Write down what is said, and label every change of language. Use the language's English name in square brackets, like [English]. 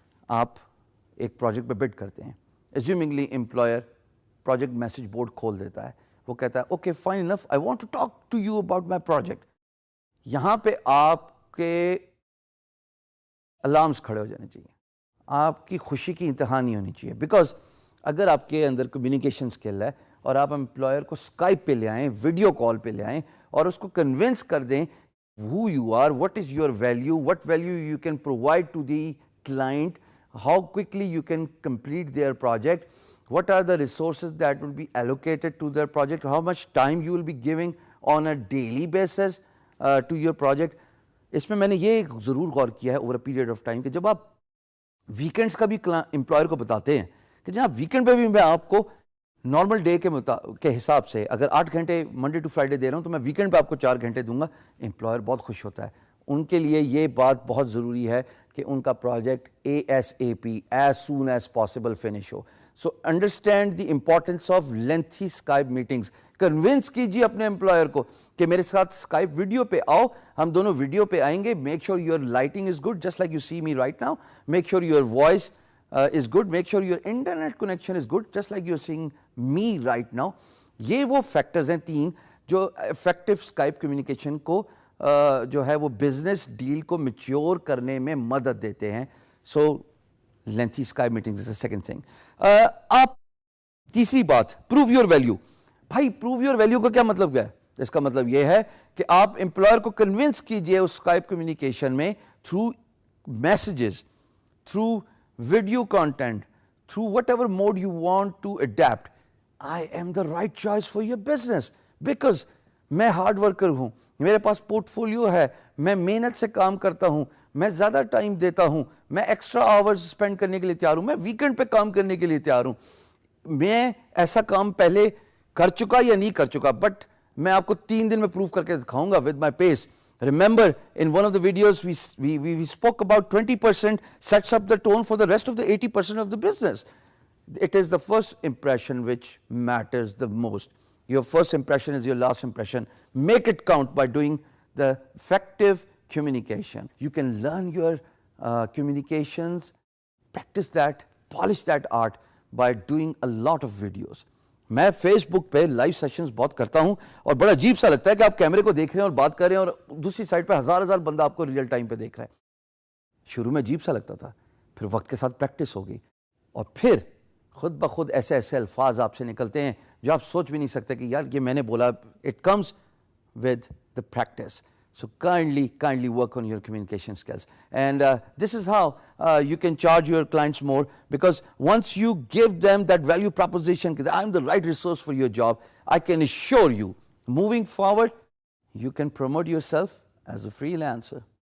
[Urdu] آپ ایک پروجیکٹ پہ بڈ کرتے ہیں, ایزیومنگلی امپلائر پروجیکٹ میسج بورڈ کھول دیتا ہے, وہ کہتا ہے [English] Okay fine enough, I want to talk to you about my project. [Urdu] یہاں پہ آپ کے الارمس کھڑے ہو جانے چاہیے, آپ کی خوشی کی انتہا نہیں ہونی چاہیے. بیکاز اگر آپ کے اندر کمیونیکیشن اسکل ہے اور آپ امپلائر کو اسکائپ پہ لے آئیں, ویڈیو کال پہ لے آئیں اور اس کو کنونس کر دیں [English] who you are, what is your value, what value you can provide to the client, how quickly you can complete their project, what are the resources that will be allocated to their project, how much time you will be giving on a daily basis to your project. [Urdu] اس میں نے یہ ضرور غور کیا ہے [English] over a period of time [Urdu] کہ جب آپ ویکینڈس کا بھی امپلائر کو بتاتے ہیں کہ جناب ویکینڈ پہ بھی میں آپ کو نارمل ڈے کے حساب سے اگر 8 گھنٹے منڈے ٹو فرائیڈے دے رہا ہوں تو میں ویکینڈ پہ آپ کو 4 گھنٹے دوں گا. امپلائر بہت خوش ہوتا ہے. ان کے لیے یہ بات بہت ضروری ہے کہ ان کا project ASAP as soon as possible finish ہو. [English] So understand the importance of lengthy Skype meetings. [Urdu] Convince کیجیے اپنے امپلائر کو کہ میرے ساتھ اسکائپ ویڈیو پہ آؤ, ہم دونوں ویڈیو پہ آئیں گے. [English] Make sure your lighting is good just like you see me right now. Make sure your voice is good. Make sure your internet connection is good just like you're seeing me right now. [Urdu] یہ وہ factors ہیں 3 جو effective Skype communication کو جو ہے وہ business deal کو mature کرنے میں مدد دیتے ہیں. [English] So lengthy Skype meetings is a second thing. [Urdu] آپ تیسری بات [English] Prove your value. [Urdu] بھائی پروو یور ویلیو کا کیا مطلب ہے؟ اس کا مطلب یہ ہے کہ آپ امپلائر کو کنونس کیجئے اس اسکائپ کمیونیکیشن میں [English] Through messages, through video content, through whatever mode you want to adapt. I am the right choice for your business because [Urdu] میں ہارڈ ورکر ہوں, میرے پاس پورٹ فولیو ہے, میں محنت سے کام کرتا ہوں, میں زیادہ ٹائم دیتا ہوں, میں ایکسٹرا آورز اسپینڈ کرنے کے لیے تیار ہوں, میں ویکینڈ پہ کام کرنے کے لیے تیار ہوں. میں ایسا کام پہلے کر چکا یا نہیں کر چکا, بٹ میں آپ کو 3 دن میں پروف کر کے دکھاؤں گا [English] with my pace. Remember, in one of the videos, we spoke about 20% sets up the tone for the rest of the 80% of the business. It is the first impression which matters the most. Your first impression is your last impression. Make it count by doing the effective communication. You can learn your communications, practice that, polish that art by doing a lot of videos. [Urdu] میں face بک پہ live sessions بہت کرتا ہوں اور بڑا عجیب سا لگتا ہے کہ آپ کیمرے کو دیکھ رہے ہیں اور بات کر رہے ہیں اور دوسری سائڈ پہ ہزار بندہ آپ کو ریئل ٹائم پہ دیکھ رہا ہے. شروع میں عجیب سا لگتا تھا, پھر وقت کے ساتھ پریکٹس ہو گئی اور پھر خود بخود ایسے ایسے الفاظ آپ سے نکلتے ہیں جو آپ سوچ بھی نہیں سکتے کہ یار یہ میں نے بولا. [English] It comes with the practice. So kindly work on your communication skills. And this is how you can charge your clients more, because once you give them that value proposition, I'm the right resource for your job, I can assure you, moving forward, you can promote yourself as a freelancer.